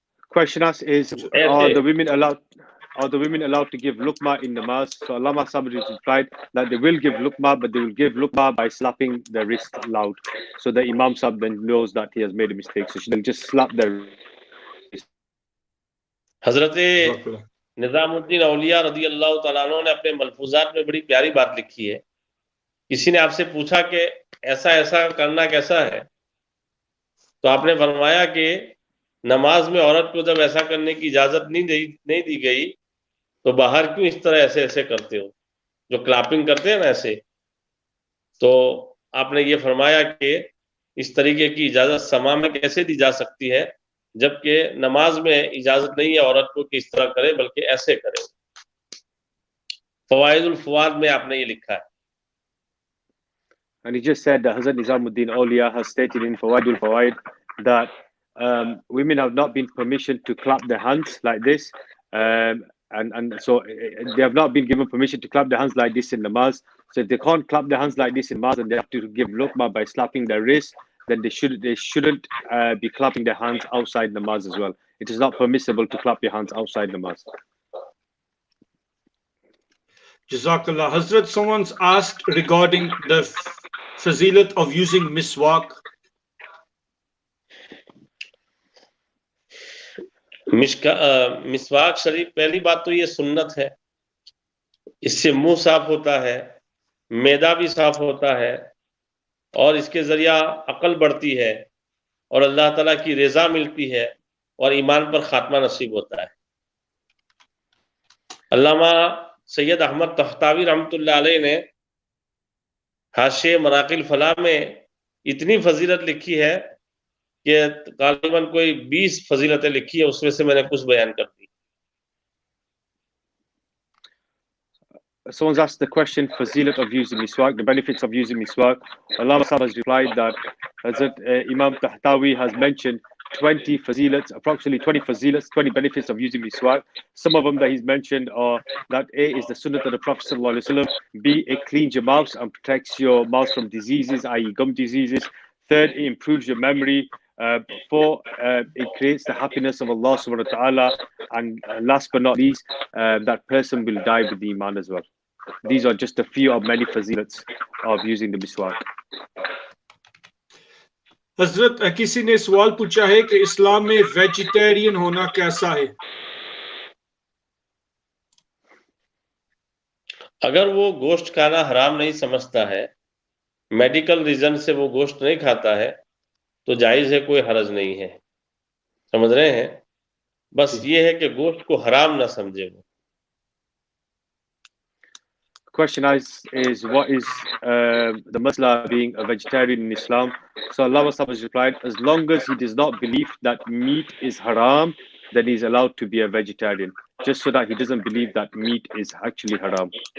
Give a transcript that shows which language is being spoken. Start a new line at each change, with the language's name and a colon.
English: Question asked is, are the women allowed? are the women allowed to give luqma in namaz? So Allama Sabri replied that they will give luqma, but they will give luqma by slapping the wrist loud. So the Imam Sab then knows that he has made a mistake. So she'll just slap the wrist.
Urdu: حضرت جزاک اللہ. نظام الدین اولیاء رضی اللہ تعالیٰ عنہ نے اپنے ملفوظات میں بڑی پیاری بات لکھی ہے. کسی نے آپ سے پوچھا کہ ایسا کرنا کیسا ہے، تو آپ نے فرمایا کہ نماز میں عورت کو جب ایسا کرنے کی اجازت نہیں دی گئی تو باہر کیوں اس طرح ایسے کرتے ہو، جو کلاپنگ کرتے ہیں نا ایسے. تو آپ نے یہ فرمایا کہ اس طریقے کی اجازت سما میں کیسے دی جا سکتی ہے جبکہ نماز میں اجازت نہیں ہے عورت کو کہ اس طرح کرے بلکہ ایسے کرے. فوائد الفواد میں آپ نے یہ لکھا ہے.
English: And he just said that Hazrat Nizamuddin Awliya has stated in Fawaidul Fawaid that women have not been permissioned to clap their hands like this. And so they have not been given permission to clap their hands like this in namaz. So if they can't clap their hands like this in namaz and they have to give luqma by slapping their wrist, then they shouldn't be clapping their hands outside namaz as well. It is not permissible to clap your hands outside namaz. Jazakallah. Hazrat, someone's asked regarding the fazilat of using miswak.
Urdu: مسواک شریف پہلی بات تو یہ سنت ہے، اس سے منہ صاف ہوتا ہے، معدہ بھی صاف ہوتا ہے، اور اس کے ذریعہ عقل بڑھتی ہے اور اللہ تعالیٰ کی رضا ملتی ہے اور ایمان پر خاتمہ نصیب ہوتا ہے. علامہ سید احمد تختاوی رحمۃ اللہ علیہ نے حاشیہ مراقی الفلاح میں اتنی فضیلت لکھی ہے کہ غالباً کوئی 20 فضیلتیں لکھی ہے، اس میں سے میں نے کچھ بیان کر دی.
English: Someone's asked the question, fazilat of using miswak, the benefits of using miswak. Allah has replied that Hazrat Imam Tahtawi has mentioned 20 fazilats, approximately 20 fazilats, 20 benefits of using miswak. Some of them that he's mentioned are that A is the sunnah of the Prophet ﷺ, B, it cleans your mouth and protects your mouth from diseases, i.e. gum diseases. Third, it improves your memory. Four, it creates the happiness of Allah subhanahu wa ta'ala. And last but not least, that person will die with the iman as well. These are just a few of many fazilats of using the miswak.
Urdu: حضرت کسی نے سوال پوچھا ہے کہ اسلام میں vegetarian ہونا کیسا ہے؟ اگر وہ گوشت کھانا حرام نہیں سمجھتا ہے، میڈیکل ریزن سے وہ گوشت نہیں کھاتا ہے تو جائز ہے، کوئی حرج نہیں ہے. سمجھ رہے ہیں؟ بس یہ ہے کہ گوشت کو حرام نہ سمجھے. وہ
English: question is what is the masla being a vegetarian in Islam? So Allah has replied, as long as he does not believe that meat is haram, then he's allowed to be a vegetarian, just so that he doesn't believe that meat is actually haram.